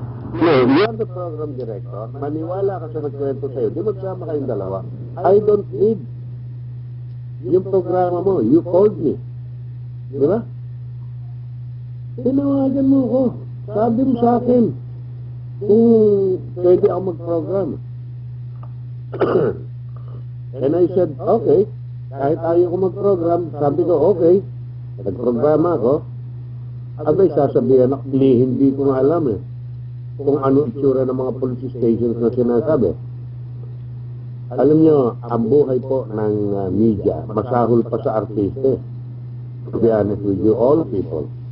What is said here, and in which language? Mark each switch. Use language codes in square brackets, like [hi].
[en] No, you're the program director. [tl] Maniwala ka sa nagkwento sa'yo. Di magsama kayong dalawa. [en] I don't need [tl] yung programa mo. [en] You called me. [tl] Di ba? Tinawagan mo ko. Sabi mo sa akin kung pwede ako mag-program. [en] And I said, okay. [tl] Kahit ayaw ko mag-program, sabi ko, okay. Nag-programa ako. Abay, sasabihan ako, hindi ko nga alam kung ano itsura ng mga police stations na sinasabi. Alam nyo, ang buhay po ng media, masahol pa sa artiste. [en] To be honest with you, all people.